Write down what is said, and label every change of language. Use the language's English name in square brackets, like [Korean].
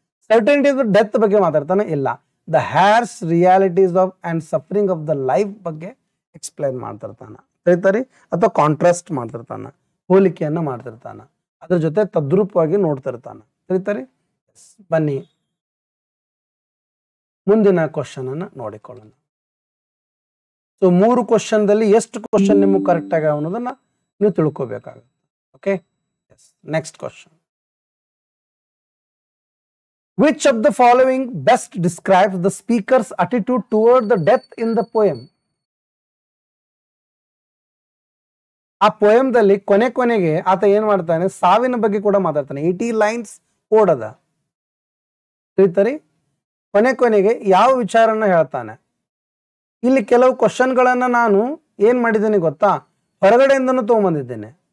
[English] certainty of death [Kannada] ಬಗ್ಗೆ ಮಾತಾಡ್ತಾನೆ? ಇಲ್ಲ. [English] the harsh realities of and suffering of the life [Kannada] ಬಗ್ಗೆ ಎಕ್ಸ್ಪ್ಲೈನ್ ಮಾಡ್ತಿರ್ತಾನ, ಸರಿತಾರಿ, ಅಥವಾ ಕಾಂಟ್ರಾಸ್ಟ್ ಮಾಡ್ತಿರ್ತಾನ, ಹೋಲಿಕೆಯನ್ನ ಮಾಡ್ತಿರ್ತಾನ, ಅದ್ರ ಜೊತೆ ತದ್ರೂಪವಾಗಿ ನೋಡ್ತಿರ್ತಾನ, ಸರಿತಾರಿ. ಬನ್ನಿ ಮುಂದಿನ ಕ್ವಶನ್ ಅನ್ನ ನೋಡಿಕೊಳ್ಳೋಣ. ಸೊ 3 ಕ್ವಶನ್ದಲ್ಲಿ ಎಷ್ಟು ಕ್ವಶನ್ ನಿಮ್ಗೆ ಕರೆಕ್ಟ್ ಆಗ ಅನ್ನೋದನ್ನ ನೀವು ತಿಳ್ಕೋಬೇಕಾಗುತ್ತೆ. [English] Okay, next question. Which of the following best describes the speaker's attitude toward the death in the poem? [Kannada] ಆ ಪೋಯಮ್ದಲ್ಲಿ ಕೊನೆಗೆ ಆತ ಏನ್ ಮಾಡ್ತಾನೆ, ಸಾವಿನ ಬಗ್ಗೆ ಕೂಡ ಮಾತಾಡ್ತಾನೆ. 80 ಲೈನ್ಸ್ ಓಡದ, ತಿಳಿತರಿ. ಕೊನೆಗೆ ಯಾವ ವಿಚಾರನ ಹೇಳ್ತಾನೆ? ಇಲ್ಲಿ ಕೆಲವು ಕ್ವಶನ್ಗಳನ್ನ ನಾನು ಏನ್ ಮಾಡಿದ್ದೇನೆ ಗೊತ್ತಾ, ಹೊರಗಡೆಯಿಂದನೂ ತಗೊಂಬಂದಿದ್ದೇನೆ.